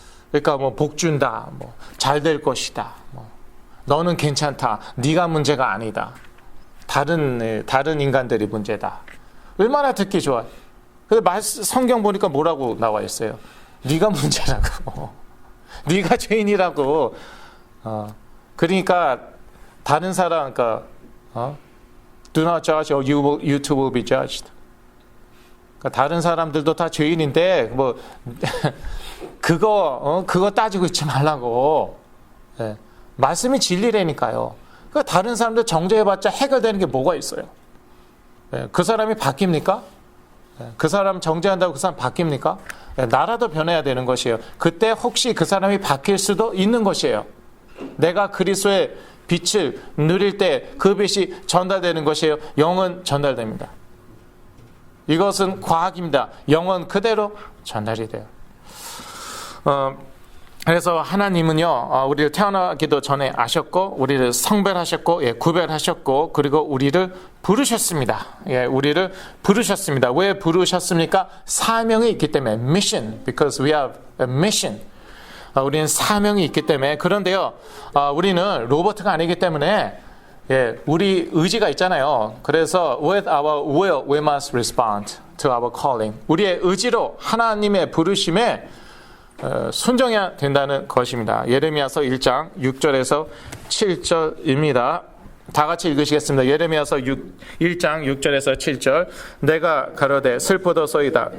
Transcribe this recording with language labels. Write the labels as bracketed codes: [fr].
[ko] 그러니까 뭐 복 준다, 뭐 잘 될 것이다, 뭐 너는 괜찮다, 네가 문제가 아니다. 다른 인간들이 문제다. 얼마나 듣기 좋아. 그래서 성경 보니까 뭐라고 나와 있어요? 네가 문제라고. 네가 죄인이라고. 그러니까 다른 사람, 그러니까 [en] do not judge or you too will be judged. [ko] 그러니까 다른 사람들도 다 죄인인데 뭐 그거 따지고 있지 말라고. 말씀이 진리라니까요. 그러니까 다른 사람들 정죄해봤자 해결되는 게 뭐가 있어요? 그 사람이 바뀝니까? 그 사람 정죄한다고 그 사람 바뀝니까? 나라도 변해야 되는 것이에요. 그때 혹시 그 사람이 바뀔 수도 있는 것이에요. 내가 그리스도의 빛을 누릴 때 그 빛이 전달되는 것이에요. 영은 전달됩니다. 이것은 과학입니다. 영은 그대로 전달이 돼요. 그래서 하나님은요, 우리를 태어나기도 전에 아셨고, 우리를 성별하셨고, 구별하셨고, 그리고 우리를 부르셨습니다. 우리를 부르셨습니다. 왜 부르셨습니까? 사명이 있기 때문에. [en] Mission, because we have a mission. [ko] 우리는 사명이 있기 때문에. 그런데요, 우리는 로봇가 아니기 때문에, 우리 의지가 있잖아요. 그래서 [en] with our will, we must respond to our calling. [ko] 우리의 의지로 하나님의 부르심에 순종해야 된다는 것입니다. 예레미야서 1장 6절에서 7절입니다. 다 같이 읽으시겠습니다. 예레미야서 1장 6절에서 7절. 내가 가로되 슬프도소이다.